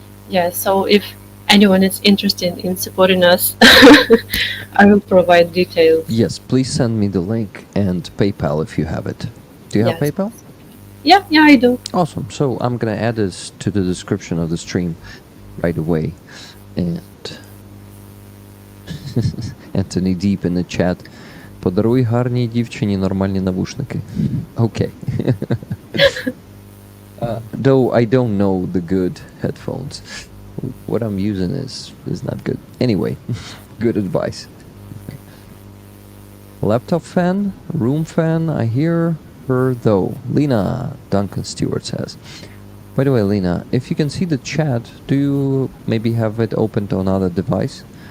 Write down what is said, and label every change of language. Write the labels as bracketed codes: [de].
[en] Yeah, so if anyone is interested in supporting us, I will provide details. Yes, please send me the link and PayPal if you have it. Do you have Yes. PayPal? Yeah, I do. Awesome. So I'm gonna add this to the description of the stream right away. And Anthony Deep in the chat. [uk] Подаруй гарній дівчині нормальні навушники. [en] Okay. Though I don't know the good headphones. What I'm using is not good. Anyway, good advice. Laptop fan, room fan, I hear her though. Lina, Duncan Stewart says. By the way, Lina, if you can see the chat, do you maybe have it opened on another device?